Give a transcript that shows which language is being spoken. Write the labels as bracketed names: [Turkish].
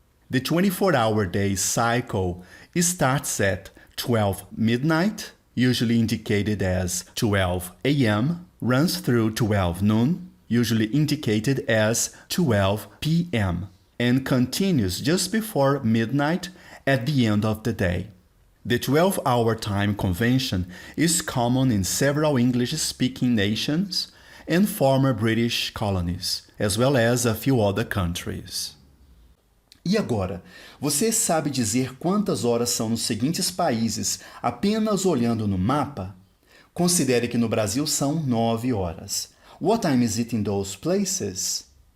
[English] The 24-hour day cycle starts at 12 midnight, usually indicated as 12 a.m., runs through 12 noon, usually indicated as 12 p.m., and continues just before midnight at the end of the day. The 12-hour time convention is common in several English-speaking nations and former British colonies, as well as a few other countries. [Portuguese] E agora, você sabe dizer quantas horas são nos seguintes países apenas olhando no mapa? Considere que no Brasil são 9 horas. [English] What time is it in those places?